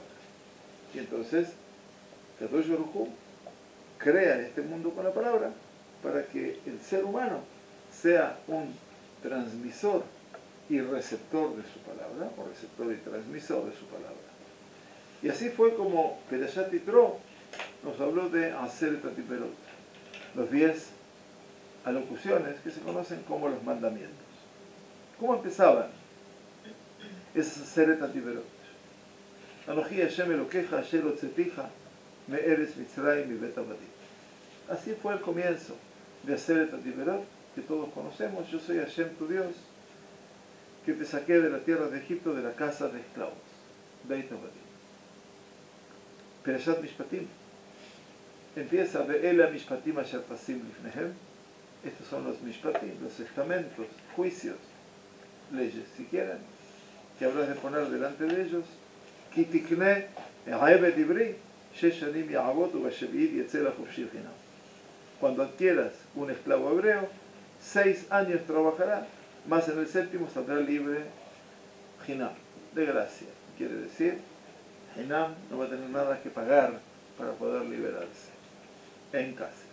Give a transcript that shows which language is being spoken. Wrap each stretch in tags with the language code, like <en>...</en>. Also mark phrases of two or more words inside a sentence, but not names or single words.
<es>Y entonces, Kadosh Baruj Hu crea este mundo con la palabra para que el ser humano sea un transmisor y receptor de su palabra, o receptor y transmisor de su palabra. Y así fue como</es> <he>פרשת יתרו</he> <es>nos habló de</es> <he>עשרת הדברות,</he> <es>los 10 alocuciones que se conocen como los mandamientos. ¿Cómo empezaban esas</es> <he>עשרת הדברות? אנוכי השם אלוקיך אשר הוצאתיך מארץ מצרים מבית עבדים.</he> <es>Así fue el comienzo de</es> <he>עשרת הדברות,</he> <es>que todos conocemos. Yo soy Hashem tu Dios, que te saqué de la tierra de Egipto, de la casa de esclavos.</es> <he>בית עבדים. פרשת משפטים empieza ואלה משפטים אשר תשים לפניהם.</he> <es>Estos son los Mishpatim, los estamentos, juicios, leyes, si quieren, que habrás de poner delante de ellos.</es> <he>כי תקנה עבד עברי שש שנים יעבוד ובשביעית יצא לחופשי חינם.</he> <es>Cuando adquieras un esclavo hebreo, 6 años trabajará, más en el 7º saldrá libre chinam, de gracia. Quiere decir, chinam no va a tener nada que pagar para poder liberarse en casa.</es>